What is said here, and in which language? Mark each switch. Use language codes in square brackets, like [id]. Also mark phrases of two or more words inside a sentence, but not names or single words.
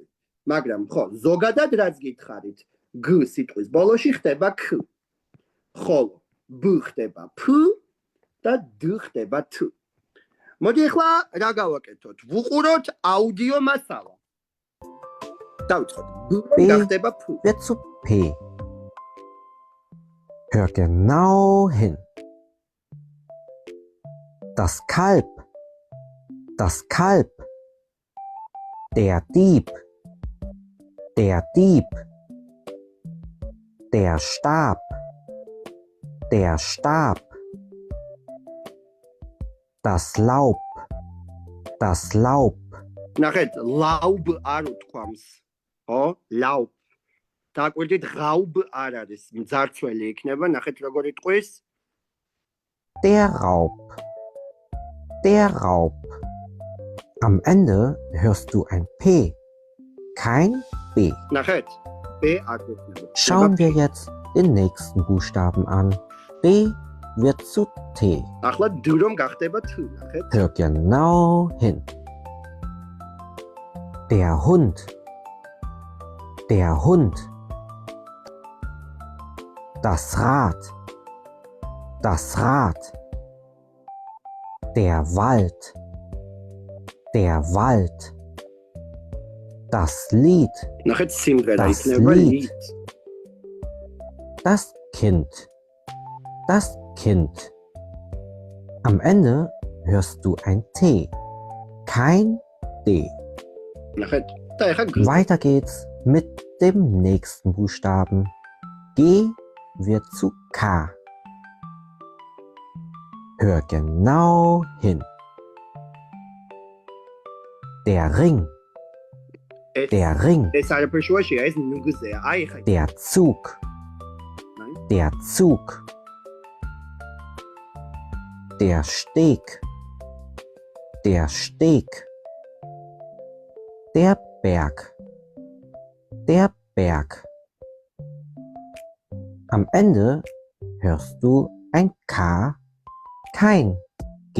[ka] მაგრამ ხო, ზოგადად რაც გითხარით, გ სიტყვის ბოლოში ხდება ქ. ხოლო ბ ხდება ფ და д ხდება თ. მოდი ახლა რა გავაკეთოთ? ვუყუროთ აუდიო მასალა. დავიწყოთ. b გახდება ფ. [de] Wird zu P. Hör genau hin. Das Kalb. Das Kalb. Der Dieb. Der Dieb. Der Stab. Der Stab. Das Laub. Das Laub. [ka] ნახეთ, laub არ უთქვამს. ო, laub. დააკვირდით, raub არ არის, მძარცველი იქნება, ნახეთ როგორ იტყვის. [de] Der Raub. Der Raub. Am Ende hörst du ein P, kein B. [ka] ნახეთ, b არ გვექნება. [de] Schauen wir jetzt den nächsten Buchstaben an. B wird zu T. [ka] ახლა d რომ გახდება თ, ნახეთ. [de] Hör genau hin. Der Hund. Der Hund. Das Rad. Das Rad. Der Wald. Der Wald. Das Lied. [ka] ნახეთ, სიმღერა Das იქნება Lied. lied. [de] Das Kind. Das Kind. Am Ende hörst du ein T, kein D. [ka] ნახეთ, და ახლა g. [de] Weiter geht's mit dem nächsten Buchstaben. G wird zu K. Hör genau hin. Der Ring. Der Ring. [ka] ეს არაფერი შუაშია, ეს ნუგზეა. აი ხა. [de] Der Zug. Der Zug. Der Steg. Der Steg. Der Berg. Der Berg. Am Ende hörst du ein K, kein G.